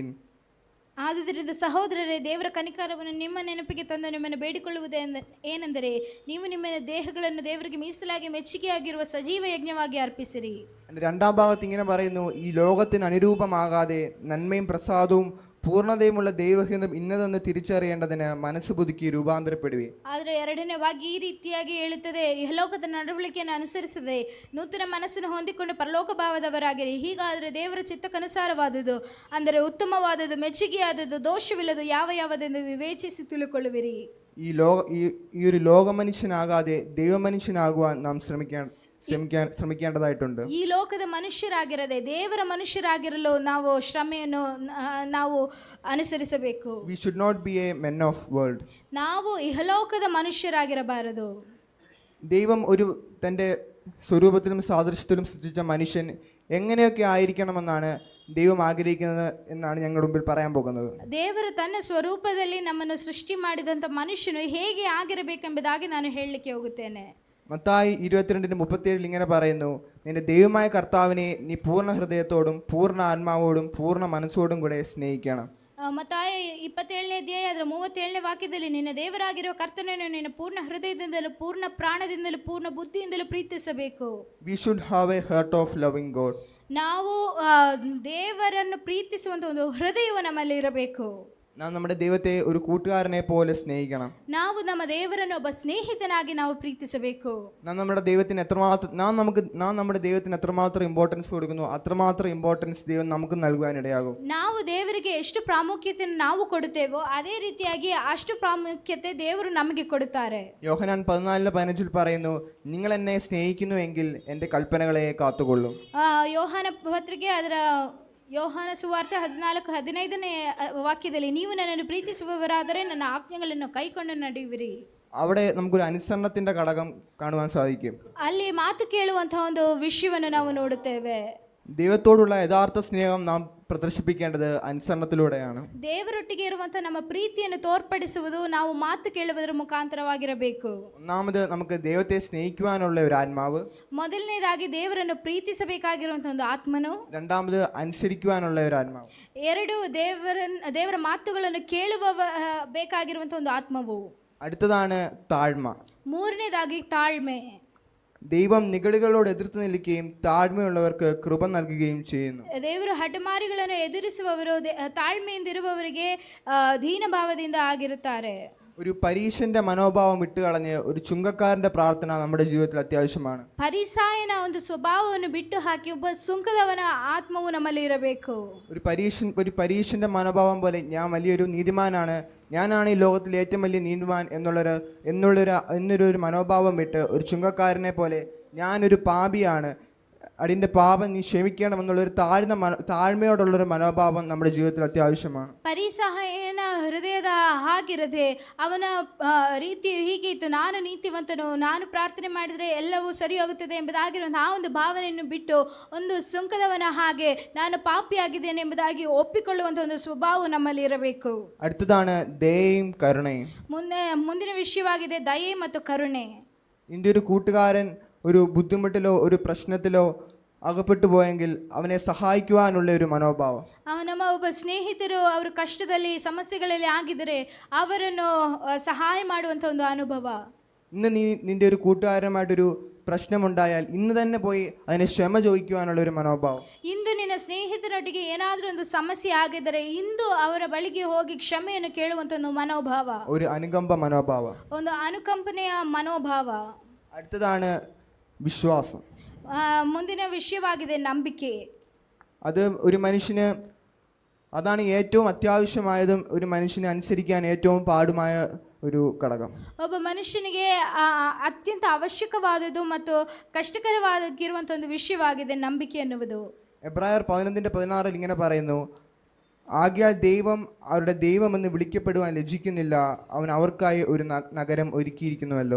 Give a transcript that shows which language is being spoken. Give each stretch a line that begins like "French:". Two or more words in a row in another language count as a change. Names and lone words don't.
Kannada: ಆದುದರಿಂದ ಸಹೋದರರೇ, ದೇವರ ಕನಿಕರವನ್ನು ನಿಮ್ಮ ನೆನಪಿಗೆ ತಂದು ನಿಮ್ಮನ್ನು ಬೇಡಿಕೊಳ್ಳುವುದೇ ಏನೆಂದರೆ, ನೀವು ನಿಮ್ಮ ದೇಹಗಳನ್ನು ದೇವರಿಗೆ ಮೀಸಲಾಗಿ ಮೆಚ್ಚುಗೆಯಾಗಿರುವ ಸಜೀವ ಯಜ್ಞವಾಗಿ ಅರ್ಪಿಸಿರಿ.
Malayalam: രണ്ടാം ഭാഗത്ത് ഇങ്ങനെ പറയുന്നു, ഈ ലോകത്തിന് അനുരൂപമാകാതെ നന്മയും പ്രസാദവും പൂർണ്ണതയുമുള്ള ദൈവഹിതം ഇന്നതെന്ന് തിരിച്ചറിയേണ്ടതിന് മനസ്സ് പുതുക്കി രൂപാന്തരപ്പെടുവീൻ.
Kannada: ಆದರೆ ಎರಡನೇ ಭಾಗ ಈ ರೀತಿಯಾಗಿ ಹೇಳುತ್ತದೆ, ಇಹಲೋಕದ ನಡವಳಿಕೆಯನ್ನು ಅನುಸರಿಸದೆ ನೂತನ ಮನಸ್ಸನ್ನು ಹೊಂದಿಕೊಂಡು ಪರಲೋಕ ಭಾವದವರಾಗಿರಿ. ಹೀಗಾದರೆ ದೇವರ ಚಿತ್ತಕ್ಕನುಸಾರವಾದುದು, ಅಂದರೆ ಉತ್ತಮವಾದದ್ದು, ಮೆಚ್ಚುಗೆಯಾದದ್ದು, ದೋಷವಿಲ್ಲದು ಯಾವುದೆಂದು ವಿವೇಚಿಸಿ ತಿಳುಕೊಳ್ಳುವಿರಿ.
Malayalam: ഈ ഒരു ലോകമനുഷ്യനാകാതെ ദൈവമനുഷ്യനാകുവാൻ നാം ശ്രമിക്കേണ്ടതായിട്ടുണ്ട്.
Kannada: ಈ ಲೋಕದ ಮನುಷ್ಯರಾಗಿರದೆ ದೇವರ ಮನುಷ್ಯರಾಗಿರಲು ನಾವು ಶ್ರಮೆಯನ್ನು ನಾವು ಅನುಸರಿಸಬೇಕು.
English: We should not be a men of world.
Kannada: ನಾವು ಇಹಲೋಕದ ಮನುಷ್ಯರಾಗಿರಬಾರದು.
Malayalam: ദൈവം തൻ്റെ സ്വരൂപത്തിലും സാദൃശ്യത്തിലും സൃഷ്ടിച്ച മനുഷ്യൻ എങ്ങനെയൊക്കെ ആയിരിക്കണമെന്നാണ് ദൈവം ആഗ്രഹിക്കുന്നത് എന്നാണ് ഞങ്ങളുടെ മുമ്പിൽ പറയാൻ പോകുന്നത്.
Kannada: ದೇವರು ತನ್ನ ಸ್ವರೂಪದಲ್ಲಿ ನಮ್ಮನ್ನು ಸೃಷ್ಟಿ ಮಾಡಿದಂಥ ಮನುಷ್ಯನು ಹೇಗೆ ಆಗಿರಬೇಕೆಂಬುದಾಗಿ ನಾನು ಹೇಳಲಿಕ್ಕೆ ಹೋಗುತ್ತೇನೆ.
Malayalam: മത്തായി 22:37 ഇങ്ങനെ പറയുന്നു, നിന്റെ ദൈവമായ കർത്താവിനെ നീ പൂർണ്ണ ഹൃദയത്തോടും പൂർണ്ണ ആത്മാവോടും പൂർണ്ണ മനസ്സോടും കൂടെ സ്നേഹിക്കണം.
Kannada: ಮತ್ತಾಯ 27ನೇ ಅಧ್ಯಾಯ ಅದರ 37ನೇ ವಾಕ್ಯದಲ್ಲಿ, ನಿನ್ನ ದೇವರಾಗಿರುವ ಕರ್ತನನ್ನು ನಿನ್ನ ಪೂರ್ಣ ಹೃದಯದಿಂದಲೂ ಪೂರ್ಣ ಪ್ರಾಣದಿಂದಲೂ ಪೂರ್ಣ ಬುದ್ಧಿಯಿಂದಲೂ ಪ್ರೀತಿಸಬೇಕು.
English: We should have a heart of loving God.
Kannada: ನಾವು ದೇವರನ್ನು ಪ್ರೀತಿಸುವಂತ ಒಂದು ಹೃದಯವು ನಮ್ಮಲ್ಲಿ ಇರಬೇಕು.
Malayalam: നാം നമ്മുടെ ദൈവത്തെ ഒരു കൂട്ടുകാരനെ പോലെ സ്നേഹിക്കണം.
Kannada: ನಾವು ನಮ್ಮ ದೇವರನ್ನು ಒಬ್ಬ ಸ್ನೇಹಿತನಾಗಿ ನಾವು ಪ್ರೀತಿಸಬೇಕು.
Malayalam: നാം നമ്മുടെ ദൈവത്തിന് എത്രമാത്രം ഇമ്പോർട്ടൻസ് കൊടുക്കുന്നു, അത്രമാത്രം ഇമ്പോർട്ടൻസ് ദൈവം നമുക്ക് നൽകുവാനിടയാകും.
Kannada: ನಾವು ದೇವರಿಗೆ ಎಷ್ಟು ಪ್ರಾಮುಖ್ಯತೆಯನ್ನು ನಾವು ಕೊಡುತ್ತೇವೋ ಅದೇ ರೀತಿಯಾಗಿ ಅಷ್ಟು ಪ್ರಾಮುಖ್ಯತೆ ದೇವರು ನಮಗೆ ಕೊಡುತ್ತಾರೆ.
Malayalam: യോഹന്നാൻ 14:15 പറയുന്നു, നിങ്ങൾ എന്നെ സ്നേഹിക്കുന്നുവെങ്കിൽ എൻ്റെ കൽപ്പനകളെ കാത്തുകൊള്ളും.
Kannada: ಯೋಹಾನ ಪತ್ರಿಕೆ ಅದರ ಯೋಹಾನ ಸುವಾರ್ತೆ 14:15ನೇ ವಾಕ್ಯದಲ್ಲಿ, ನೀವು ನನ್ನನ್ನು ಪ್ರೀತಿಸುವವರಾದರೆ ನನ್ನ ಆಜ್ಞೆಗಳನ್ನು ಕೈಕೊಂಡು ನಡೆಯುವಿರಿ.
Malayalam: അവിടെ നമുക്കൊരു അനുസരണത്തിന്റെ ഘടകം കാണുവാൻ സാധിക്കും.
Kannada: ಅಲ್ಲಿ ಮಾತು ಕೇಳುವಂತಹ ಒಂದು ವಿಷಯವನ್ನು ನಾವು ನೋಡುತ್ತೇವೆ.
Malayalam: ദൈവത്തോടുള്ള യഥാർത്ഥ സ്നേഹം നാം പ്രദർശിപ്പിക്കേണ്ടത് അനുസരണത്തിലൂടെയാണ്.
Kannada: ದೇವರೊಟ್ಟಿಗೆ ಇರುವಂತಹ ನಮ್ಮ ಪ್ರೀತಿಯನ್ನು ತೋರ್ಪಡಿಸುವುದು ನಾವು ಮಾತು ಕೇಳುವುದರ ಮುಖಾಂತರವಾಗಿರಬೇಕು.
Malayalam: ഒന്നാമത് നമുക്ക് ദൈവത്തെ സ്നേഹിക്കുവാനുള്ള ഒരു ആത്മാവ്,
Kannada: ಮೊದಲನೇದಾಗಿ ದೇವರನ್ನು ಪ್ರೀತಿಸಬೇಕಾಗಿರುವಂತಹ ಒಂದು ಆತ್ಮನು,
Malayalam: രണ്ടാമത് അനുസരിക്കുവാനുള്ള ഒരു ആത്മാവ്,
Kannada: ಎರಡು ದೇವರ ಮಾತುಗಳನ್ನು ಕೇಳುವ ಬೇಕಾಗಿರುವಂತಹ ಒಂದು ಆತ್ಮವು,
Malayalam: അടുത്തതാണ് താഴ്മ,
Kannada: ಮೂರನೇದಾಗಿ ತಾಳ್ಮೆ.
Malayalam: ദൈവം നിഗളികളോട് എതിർത്ത് നിൽക്കുകയും താഴ്മയുള്ളവർക്ക് കൃപ നൽകുകയും ചെയ്യുന്നു.
Kannada: ದೇವರು ಹಠಮಾರಿಗಳನ್ನು ಎದುರಿಸುವವರು ತಾಳ್ಮೆಯಿಂದಿರುವವರಿಗೆ ದೀನಭಾವದಿಂದ ಆಗಿರುತ್ತಾರೆ.
Malayalam: ഒരു പരീശന്റെ മനോഭാവം വിട്ടുകളഞ്ഞ് ഒരു ചുങ്കക്കാരന്റെ പ്രാർത്ഥന നമ്മുടെ ജീവിതത്തിൽ അത്യാവശ്യമാണ്.
Kannada: ಪರಿಸಾಯನ ಒಂದು ಸ್ವಭಾವವನ್ನು ಬಿಟ್ಟು ಹಾಕಿ ಒಬ್ಬ ಸುಂಕದವನ ಆತ್ಮವು ನಮ್ಮಲ್ಲಿ ಇರಬೇಕು.
Malayalam: ഒരു പരീശന്റെ മനോഭാവം പോലെ ഞാൻ വലിയൊരു നീതിമാനാണ്, ഞാനാണ് ഈ ലോകത്തിലെ ഏറ്റവും വലിയ നീതിമാൻ എന്നൊരു മനോഭാവം വിട്ട് ഒരു ചുങ്കക്കാരനെ പോലെ ഞാനൊരു പാപിയാണ്, അടിയൻ്റെ പാപം നീ ക്ഷമിക്കണമെന്നുള്ളൊരു താഴ്മയോടുള്ളൊരു മനോഭാവം നമ്മുടെ ജീവിതത്തിൽ അത്യാവശ്യമാണ്.
Kannada: ಪರಿಸಹಾಯನ ಹೃದಯದ ಹಾಗಿರದೆ ಅವನ ರೀತಿಯು ಹೀಗೆ ಇತ್ತು, ನಾನು ನೀತಿವಂತನು, ನಾನು ಪ್ರಾರ್ಥನೆ ಮಾಡಿದರೆ ಎಲ್ಲವೂ ಸರಿ ಹೋಗುತ್ತದೆ ಎಂಬುದಾಗಿರುವಂತಹ ಆ ಒಂದು ಭಾವನೆಯನ್ನು ಬಿಟ್ಟು ಒಂದು ಸುಂಕದವನ ಹಾಗೆ ನಾನು ಪಾಪಿಯಾಗಿದ್ದೇನೆ ಎಂಬುದಾಗಿ ಒಪ್ಪಿಕೊಳ್ಳುವಂಥ ಒಂದು ಸ್ವಭಾವ ನಮ್ಮಲ್ಲಿ ಇರಬೇಕು.
Malayalam: അടുത്തതാണ് ദയയും കരുണയും.
Kannada: ಮುಂದಿನ ವಿಷಯವಾಗಿದೆ ದಯೆ ಮತ್ತು ಕರುಣೆ.
Malayalam: നിന്റെ ഒരു കൂട്ടുകാരൻ ഒരു ബുദ്ധിമുട്ടിലോ ഒരു പ്രശ്നത്തിലോ അകപ്പെട്ടു പോയെങ്കിൽ അവനെ സഹായിക്കുവാനുള്ള ഒരു മനോഭാവം.
Kannada: ನಮ್ಮ ಒಬ್ಬ ಸ್ನೇಹಿತರು ಅವರು ಕಷ್ಟದಲ್ಲಿ ಸಮಸ್ಯೆಗಳಲ್ಲಿ ಆಗಿದ್ದರೆ ಅವರನ್ನು ಸಹಾಯ ಮಾಡುವಂಥ ಒಂದು ಅನುಭವ.
Malayalam: ഇന്ന് നീ നിന്റെ ഒരു കൂട്ടുകാരനുമായിട്ടൊരു പ്രശ്നമുണ്ടായാൽ ഇന്ന് തന്നെ പോയി അതിനെ ക്ഷമ ചോദിക്കുവാനുള്ള ഒരു മനോഭാവം.
Kannada: ಇಂದು ನಿನ್ನ ಸ್ನೇಹಿತರೊಟ್ಟಿಗೆ ಏನಾದರೂ ಒಂದು ಸಮಸ್ಯೆ ಆಗಿದ್ದರೆ ಇಂದು ಅವರ ಬಳಿಗೆ ಹೋಗಿ ಕ್ಷಮೆಯನ್ನು ಕೇಳುವಂಥ ಒಂದು ಮನೋಭಾವ,
Malayalam: ഒരു അനുകമ്പ മനോഭാവം.
Kannada: ಒಂದು ಅನುಕಂಪನೆಯ ಮನೋಭಾವ.
Malayalam: അടുത്തതാണ് വിശ്വാസം.
Kannada: ಮುಂದಿನ ವಿಷಯವಾಗಿದೆ ನಂಬಿಕೆ.
Malayalam: അത് ഒരു മനുഷ്യന് അതാണ് ഏറ്റവും അത്യാവശ്യമായതും ഒരു മനുഷ്യനെ അനുസരിക്കാൻ ഏറ്റവും പാടുമായ ഒരു ഘടകം.
Kannada: ಒಬ್ಬ ಮನುಷ್ಯನಿಗೆ ಅತ್ಯಂತ ಅವಶ್ಯಕವಾದದ್ದು ಮತ್ತು ಕಷ್ಟಕರವಾಗಿರುವಂಥ ಒಂದು ವಿಷಯವಾಗಿದೆ ನಂಬಿಕೆ ಎನ್ನುವುದು.
Malayalam: എബ്രായർ 11:16 ഇങ്ങനെ പറയുന്നു, ആകയാൽ ദൈവം അവരുടെ ദൈവമെന്ന് വിളിക്കപ്പെടുവാൻ ലജ്ജിക്കുന്നില്ല, അവൻ അവർക്കായി ഒരു നഗരം ഒരുക്കിയിരിക്കുന്നുവല്ലോ.